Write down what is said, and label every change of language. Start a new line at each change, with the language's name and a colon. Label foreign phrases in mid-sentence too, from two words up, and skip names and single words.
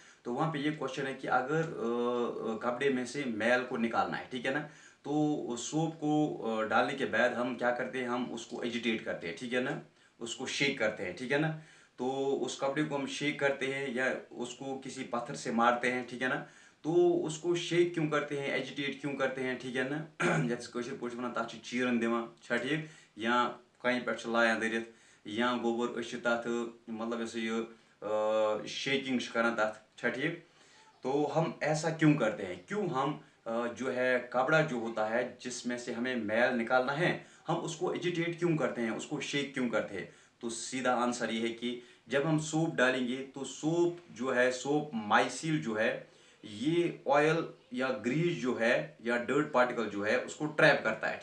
Hindi: तो वहाँ पे ये क्वेश्चन है कि अगर कपड़े में से मैल को निकालना है, ठीक है ना, तो सोप को डालने के बाद हम क्या करते हैं, हम उसको एजिटेट करते हैं। ठीक है ना। उसको शेक करते हैं। ठीक है ना। तो उस कपड़े को हम शेक करते हैं या उसको किसी पत्थर से मारते हैं। ठीक है ना। तो उसको शेक क्यों करते हैं, एजिटेट क्यों करते हैं। ठीक है ना।
Kashmiri: जैसे कशर पे वन तथ चीरन दिवान, ठीक, या कहीं पे लायान दरित, या गोबर तथ मतलब शेकिंग करान तथ,
Hindi: ठीक। तो हम ऐसा क्यों करते हैं, क्यों हम जो है कपड़ा जो होता है जिसमें से हमें मैल निकालना है, हम उसको एजिटेट क्यों करते हैं, उसको शेक क्यों करते हैं। तो सीधा आंसर ये है कि जब हम सोप डालेंगे तो सोप जो है,
English: soap micelle
Hindi: जो है, ये ऑयल या ग्रीस जो है या
English: dirt particle
Hindi: जो है उसको ट्रैप करता है।